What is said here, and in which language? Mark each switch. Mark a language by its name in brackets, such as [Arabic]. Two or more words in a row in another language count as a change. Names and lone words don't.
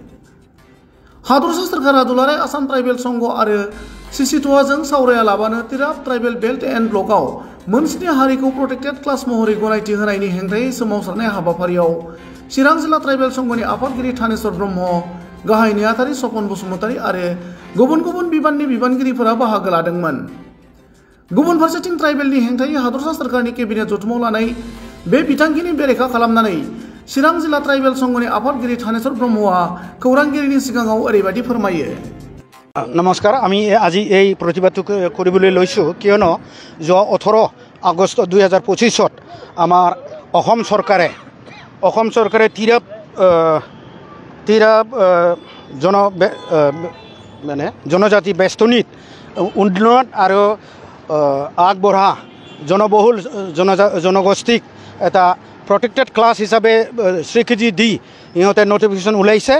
[Bodo] हादरसा सरकारा दुलाराय आसाम ट्राइबेल संघ आरो सिसिटुवाजों सावरायालाबानो तिराप [English] tribal belt and block [Bodo] मोनस्नि हारिखौ [English] protected class [Bodo] महरै गनायथि होनायनि हेंथायै सोमावसारनाय हाबाफारियाव चिरां जिल्ला ट्राइबेल संघनि आफादगिरि थानेश्वर ब्रह्म, गाहाय नेहाथारि सपन बसुमतारी आरो गुबुन गुबुन बिबाननि बिबानगिरिफोरा बाहागो लादोंमोन। गुबुन फारसेथिं ट्राइबेलनि हेंथायै हादरसा सरकारनि केबिनेट जथुमाव लानाय बे बिथांखिनि बेरेखा खालामनानै चिरां जिल्ला ट्राइबेल संघनि आफादगिरि थानेश्वर ब्रह्मआ खौरांगिरिनि सिगाङाव ओरैबायदि फोरमायो। नमस्कार, [Assamese] आमी আজি এই प्रतिबादটো কৰিবলৈ লৈছোঁ কিয়নো যোৱা 18 আগষ্ট 2025 আমাৰ অসম চৰকাৰে তিৰাপ জনজাতি বেষ্টনীত উন্নয়ন আৰু আগবঢ়া জনবহুল জনগোষ্ঠীক এটা [English] protected class [Assamese] হিচাপে স্বীকৃতি দি ইহঁতে নটিফিকেশ্যন ওলাইছে।